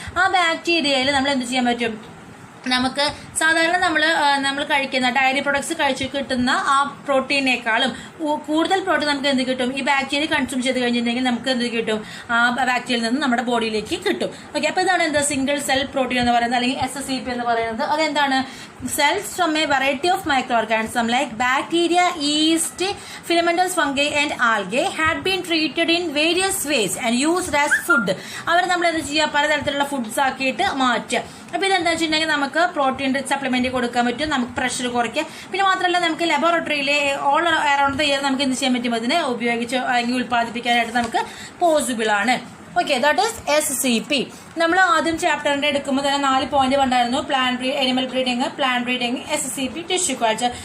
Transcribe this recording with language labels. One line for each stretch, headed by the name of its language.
Malayalam: ആ ബാക്ടീരിയയിൽ നമ്മൾ എന്ത് ചെയ്യാൻ പറ്റും, നമുക്ക് സാധാരണ നമ്മൾ കഴിക്കുന്ന ഡയറി പ്രൊഡക്ട്സ് കഴിച്ച് കിട്ടുന്ന ആ പ്രോട്ടീനേക്കാളും കൂടുതൽ പ്രോട്ടീൻ നമുക്ക് എന്ത് കിട്ടും, ഈ ബാക്ടീരിയ കൺസ്യൂം ചെയ്ത് കഴിഞ്ഞിട്ടുണ്ടെങ്കിൽ നമുക്ക് എന്ത് കിട്ടും, ആ ബാക്ടീരിയയിൽ നിന്ന് നമ്മുടെ ബോഡിയിലേക്ക് കിട്ടും. ഓക്കെ, അപ്പൊ ഇതാണ് എന്താ സിംഗിൾ സെൽ പ്രോട്ടീൻ എന്ന് പറയുന്നത്, അല്ലെങ്കിൽ SCP എന്ന് പറയുന്നത്. അതെന്താണ്,
English: cells from a variety of microorganisms like bacteria, yeast, filamentous fungi and algae had been treated in various ways and used as food.
Malayalam: അവർ നമ്മൾ എന്ത് ചെയ്യുക, പലതരത്തിലുള്ള ഫുഡ്സ് ആക്കിയിട്ട് മാറ്റുക. അപ്പൊ ഇതെന്താ വെച്ചിട്ടുണ്ടെങ്കിൽ നമുക്ക് പ്രോട്ടീൻ റിച്ച് സപ്ലിമെന്റ് കൊടുക്കാൻ പറ്റും, നമുക്ക് പ്രഷർ കുറയ്ക്കുക. പിന്നെ മാത്രമല്ല നമുക്ക് ലബോറട്ടറിയിലെ ഓൾ അറൌണ്ട് ദ ഇയർ നമുക്ക് എന്ത് ചെയ്യാൻ പറ്റും, അതിനെ ഉപയോഗിച്ച് അല്ലെങ്കിൽ ഉൽപ്പാദിപ്പിക്കാനായിട്ട് നമുക്ക് പോസിബിൾ ആണ്. Okay, that is SCP. നമ്മൾ ആദ്യം ചാപ്റ്ററിന്റെ എടുക്കുമ്പോൾ തന്നെ 4 പോയിന്റ് ഉണ്ടായിരുന്നു, animal breeding, plant breeding, SCP, tissue culture.